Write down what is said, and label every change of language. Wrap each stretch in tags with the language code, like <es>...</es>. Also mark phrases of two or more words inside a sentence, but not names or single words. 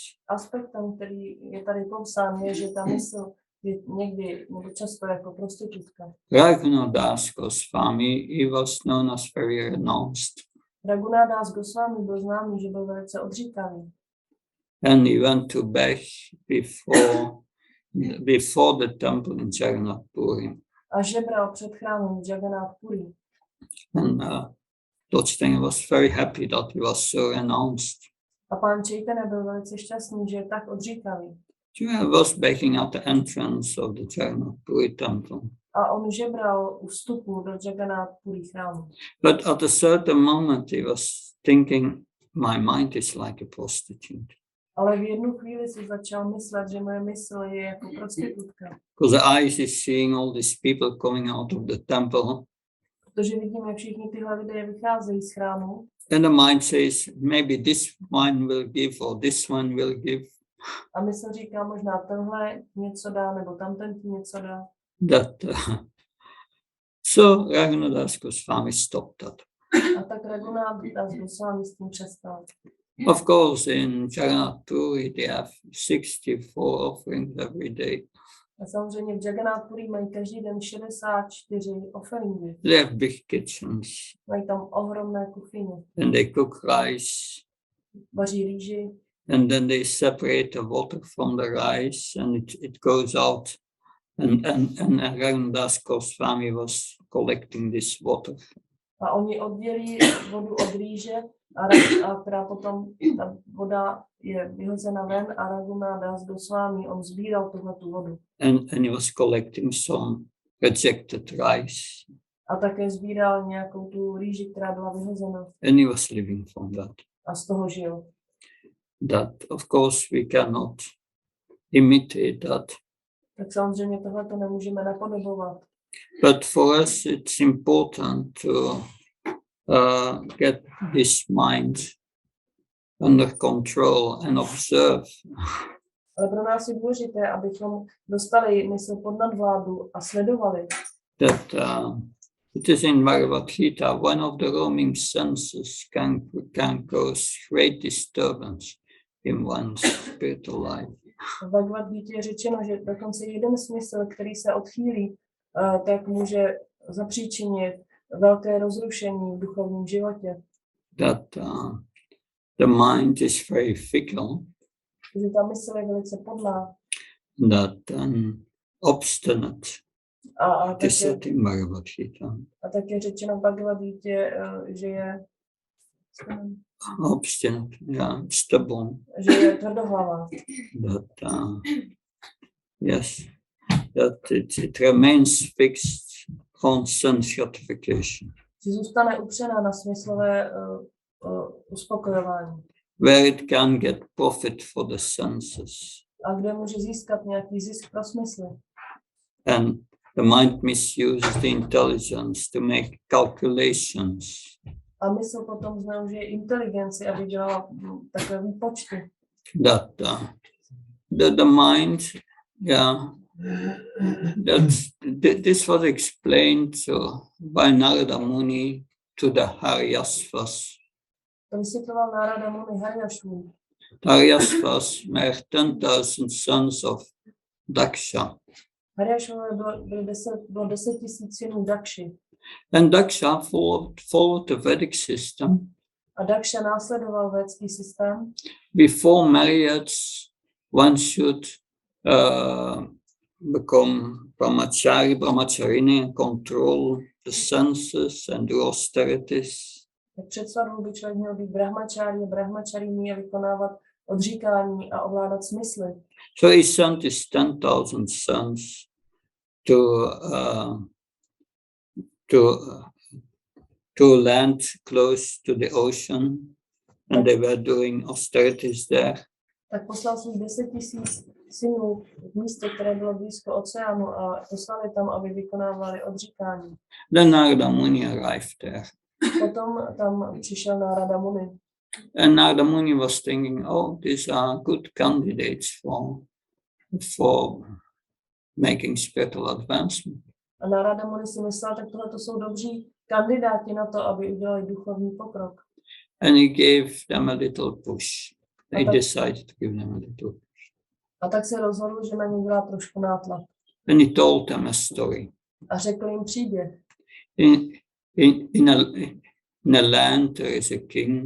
<cs>Aspektem, který je tady popsán, je, že ta mysl je někdy nebo často jako prostitutka.</cs> <en>Raghunadas Goswami, he was known as very renounced.</en> <cs>Raghunadas Goswami byl známý, že byl velice odříkavý.</cs> <en>And he went to beg before the temple in Jagannath Puri.</en> <cs>A žebral před chrámem v Jagannath Puri.</cs> <en>And Lord Chaitanya was very happy that he was so renounced.</en> <cs>A pán Chaitanya byl velice šťastný, že je tak odříkavý.</cs> <en>He was begging at the entrance of the Jagannath Puri temple.</en> <cs>A on žebral u vstupu do Jagannath Puri chrámu.</cs> <en>But at a certain moment he was thinking, my mind is like a prostitute.</en> <cs>Ale v jednu chvíli si začal myslet, že moje mysl je jako prostitutka.</cs> <en>Because the eyes is seeing all these people coming out of the temple.</en> <cs>Protože vidíme, všichni tyhle lidé vycházejí z chrámu.</cs> <en>And the mind says, maybe this one will give or this one will give.</en> <cs>A mysl říká, možná tenhle něco dá, nebo tamten ti něco dá.</cs> <en>So Raghunadas Goswami stopped that.</en> <cs>A tak Raghunadas Goswami s tím přestal.</cs> <en>Of course, in Jagannath Puri they have 64 offerings every day.</en> <cs>A samozřejmě v Jagannath Puri mají každý den 64 offeringy.</cs> <en>They have big kitchens.</en> <cs>Mají tam ohromné kuchyně.</cs> <en>And they cook rice.</en> <cs>Vaří rýži.</cs> <en>And then they separate the water from the rice and it goes out. And Raghunadas Goswami was collecting this water.</en> <cs>A oni oddělí vodu od rýže a která potom ta voda je vyhozena ven a Raghunadas Goswami, on sbíral tuhletu vodu.</cs> <en>And he was collecting some rejected rice.</en> <cs>A také sbíral nějakou tu rýži, která byla vyhozena.</cs> <en>And he was living from that.</en> <cs>A z toho žil.</cs> <en>That of course we cannot imitate that.</en> <cs>Tak samozřejmě tohle to nemůžeme napodobovat.</cs> <en>But for us it's important to get this mind under control and observe.</en> <cs>Ale pro nás je důležité, abychom dostali mysl pod nadvládu a sledovali.</cs> <en>That it is in Bhagavad Gita, one of the roaming senses can cause great disturbance in one's spiritual life.</en> <cs>V Bhagavad Gita je řečeno, že dokonce jeden smysl, který se odchýlí, tak může zapříčinit velké rozrušení v duchovním životě.</cs> <en>That the mind is very fickle.</en> <cs>Že ta mysl je velice podlá.</cs> <en>That obstinate.</en> <cs>A také řečeno v Bhagavad Gita, že je</cs> <en>obstinate, yeah, stubborn.</en> <cs>že je tvrdohlavá.</cs> <en>But yes, that it remains fixed on sense gratification,</en> <cs>Že zůstane upřená na smyslové uspokojování.</cs> <en>where it can get profit for the senses.</en> <cs>A kde může získat nějaký zisk pro smysly.</cs> <en>And the mind misuses the intelligence to make calculations.</en> <cs>A mysl potom zneužije inteligenci, aby dělala takové výpočty.</cs> <en>That the mind, yeah, this was explained by Narada Muni to the Haryasvas.</en> <cs>To vysvětloval Narada Muni Haryasvu.</cs> <en>Haryasvas were 10,000 sons of Daksha.</en> <cs>Haryasvové bylo 10 000 synů Dakši.</cs> <en>And Daksha followed the Vedic system.</en> <cs>A Daksha následoval védský systém.</cs> <en>Before marriage, one should become brahmachari and control the senses and do austerities.</en> <cs>Tak před svatbou by člověk měl být brahmacharini a vykonávat odříkání a ovládat smysly.</cs> <en>So he sent his 10,000 sons to land close to the ocean, and they were doing austerities there.</en> <cs>Tak poslal svých 10 000 synů v místo, které bylo blízko oceánu a poslali tam, aby vykonávali odříkání.</cs> <en>Then Narada Muni arrived there.</en> <cs>Potom tam přišel Narada Muni.</cs> <en>And Narada Muni was thinking, oh, these are good candidates for making spiritual advancement.</en> <cs>A Narada Muni si myslel, tak tohle to jsou dobří kandidáti na to, aby udělali duchovní pokrok.</cs> <en>And he gave them a little push. They decided to give them a little push.</en> <cs>A tak se rozhodl, že na ně dělá trošku nátlak.</cs> <en>And he told them a story.</en> <cs>A řekl jim příběh.</cs> <en>In a land there is a king.</en>